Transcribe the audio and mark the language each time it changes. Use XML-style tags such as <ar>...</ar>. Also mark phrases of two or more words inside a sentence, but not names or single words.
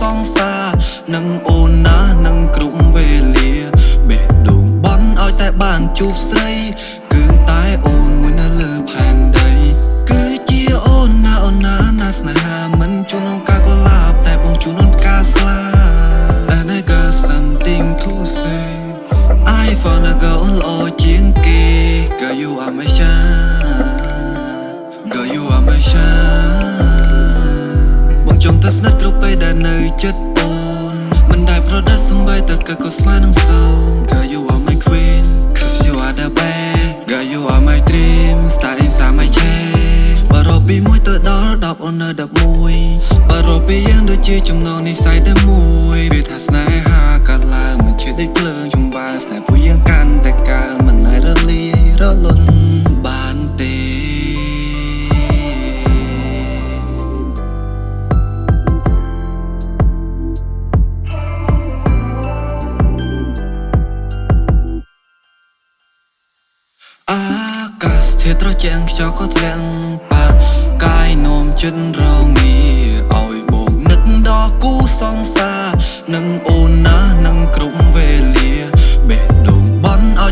<km>ង្សារនឹងអូនណានឹងគ្រប់វេលាបេះដូងបន់ឲ្យតែបានជួបស្រីគឺតែអូនមួយនៅលើផែនដីគឺជាអូនណាណាស្នេហាមិនជួននឹងការកុលាបតែបងជួននឹងការស្លា</km> <en>And I got something to say I found a girl</en> <km>ល្អជាងគេ</km> <en>Girl you are my shine Girl you are my shine</en> <km>បងចង់ទៅស្និទ្ធគ្រប់ពេលដែលនៅចិត្តអូនមិនដែលប្រដៅសំបីតែ ក៏ស្មាននឹងសូន</km> <en>Girl you are my queen Cause you are the best Girl you are my dream Star inside my chest</en> <km>បើរកពី1ទៅដល់10អូននៅ11បើរកពីយើងដូចជាចំណងនិស្ស័យតែមួយវាថាស្នេហាកាត់ឡើងមិនឈឺដូចភ្លើងចំបើស្នេហ៍ពួកយើងកាន់តែកើមិនអាចរលាយរលត់បានទេ អាកាសធាតុត្រជាក់ខ្យល់ក៏ធ្លាក់បាកាយនោមចិត្តរងាឲ្យបូកនឹកដល់គូសង្សារនឹងអូនណានឹងគ្រប់វេលាបេះដូងបន់ឲ្យ</km>